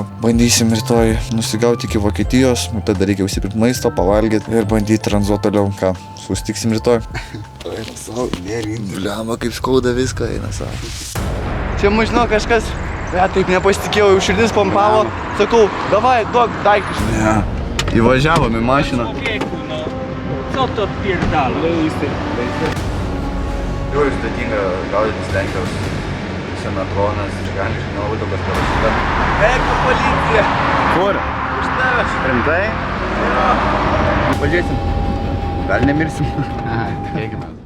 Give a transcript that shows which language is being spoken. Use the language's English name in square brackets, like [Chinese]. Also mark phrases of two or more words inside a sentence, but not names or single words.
[Lithuanian] Bandysim rytoj nusigauti iki Vokietijos, tada reikia užsipirkti maisto, pavalgyti ir bandyti tranzuoti toliau. Ką, susitiksim rytoj. Bliamba, kaip skauda viską eina savo. Čia mažino kažkas. Taip nepasitikėjau, jau širdis pompavo, sakau, davai, duok daiktus. Ne, įvažiavom į mašiną. [Polish] Człowieku, no, co to odpierdala? [Lithuanian] Jau sudėtinga gaudytis Lenkijos čia metro, nes gali nelabai daug kas parašyta. Eik, policija! Kur? Už tavęs! Rimtai? Pažiūrėsim. Gal nemirsim? Aha, tikėkime.